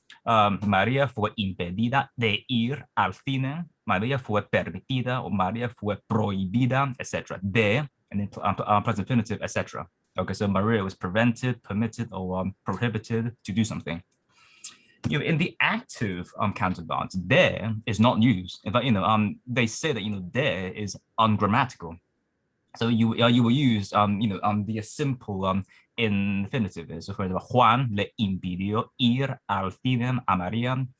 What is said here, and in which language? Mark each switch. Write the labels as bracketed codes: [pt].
[es] María fue impedida de ir al cine. María fue permitida, or María fue prohibida, etc. [en] De, and then plus infinitive, etc. Okay, so Maria was prevented, permitted, or prohibited to do something. In the active counterparts, de is not used. In fact, they say that de is ungrammatical. So you will use the simple infinitive. [es] So for example, Juan le impidió ir al cine a María.